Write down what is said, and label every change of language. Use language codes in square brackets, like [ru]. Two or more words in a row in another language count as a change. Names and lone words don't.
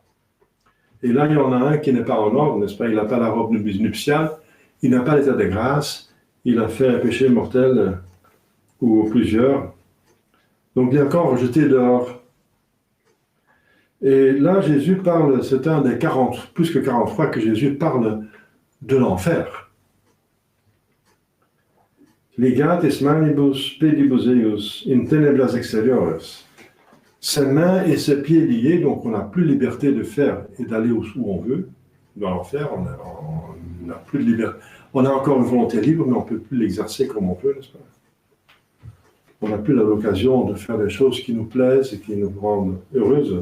[fr] Et là, il y en a un qui n'est pas en ordre, n'est-ce pas? Il n'a pas la robe nuptiale, il n'a pas l'état de grâce, il a fait un péché mortel ou plusieurs. Donc, il est encore rejeté dehors. Et là, Jésus parle, c'est un des 40, plus que 43 que Jésus parle de l'enfer. [la] Ligat es manibus pedibus eius in tenebras exteriores. [fr] Ses mains et ses pieds liés, donc on n'a plus liberté de faire et d'aller où on veut, dans l'enfer, on n'a plus de liberté. On a encore une volonté libre, mais on ne peut plus l'exercer comme on peut, n'est-ce pas? On n'a plus l'occasion de faire des choses qui nous plaisent et qui nous rendent heureuses.